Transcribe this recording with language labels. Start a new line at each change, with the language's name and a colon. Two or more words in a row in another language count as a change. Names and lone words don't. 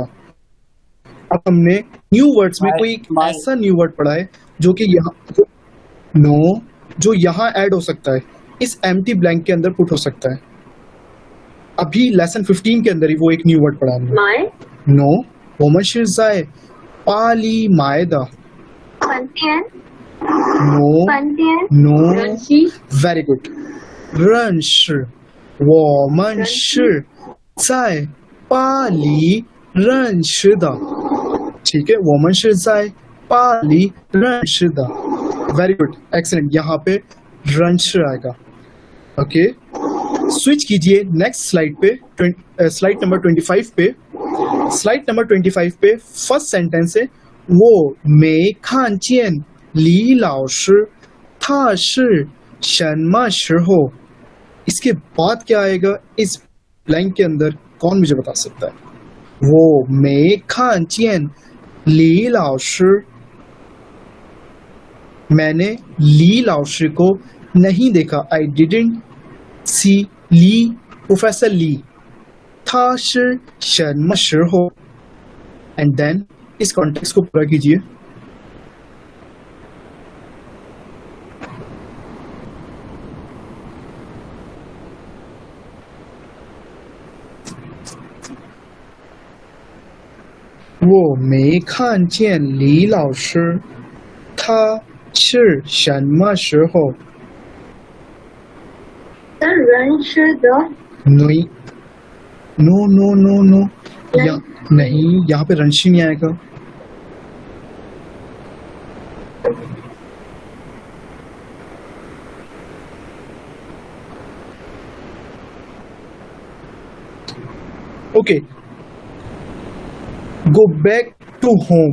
Hindi: अब हमने
English: new words
Hindi: में कोई ऐसा
English: new word
Hindi: पढ़ा है जो कि यहाँ जो यहाँ ऐड हो सकता है, इस एम्प्टी ब्लैंक के अंदर पुट हो सकता है। अभी लेसन 15 के अंदर ही वो एक
English: new word
Hindi: पढ़ा हमने। नो,
Chinese: 我们是在巴黎买的。
English: No, very good.
Chinese: 认识，我们是在巴黎认识的。
Hindi: ठीक है,
Chinese: 我们是在巴黎认识的。
English: very good, excellent.
Hindi: यहाँ पे रन आएगा।
English: okay, switch
Hindi: कीजिए
English: next slide
Hindi: पे,
English: slide number
Hindi: 25 पे।
English: slide number
Hindi: 25 पे
English: first sentence
Hindi: है
Chinese: 我没看见李老师，他是什么时候?
Hindi: इसके बाद क्या आएगा इस ब्लैंक के अंदर? कौन मुझे बता सकता है?
Chinese: 我没看见李老师，
Hindi: मैंने ली लाओशी को नहीं देखा।
English: I didn't see ली, प्रोफेसर ली।
Chinese: 他是什么时候?
English: and then
Hindi: इस कॉन्टेक्स्ट को पूरा कीजिए।
Chinese: वो 没看见李老师，他是什么时候？认识的。
Hindi: नहीं, नो, नहीं, यहाँ पे रंशी नहीं आएगा।
English: okay, go back to home.